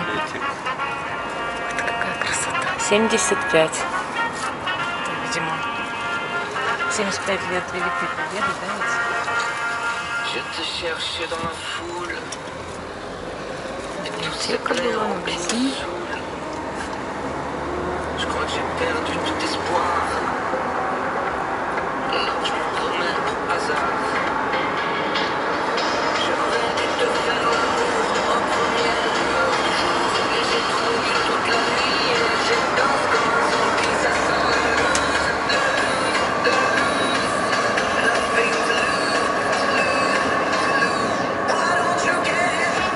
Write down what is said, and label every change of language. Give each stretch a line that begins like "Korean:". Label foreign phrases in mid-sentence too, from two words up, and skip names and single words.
Russian: Это какая красота. 75. Это, видимо, 75 лет Великой Победы, да, ведь? Библиотека была, магазин.
French: Je crois que j'ai perdu tout espoir. Alors je me promène au hasard. J'aurais dû te faire l'amour en première lueur du jour. Et j'ai trouvé toute la nuit et je danse comme un zombie, ça sent la fake
English: Why don't you get it?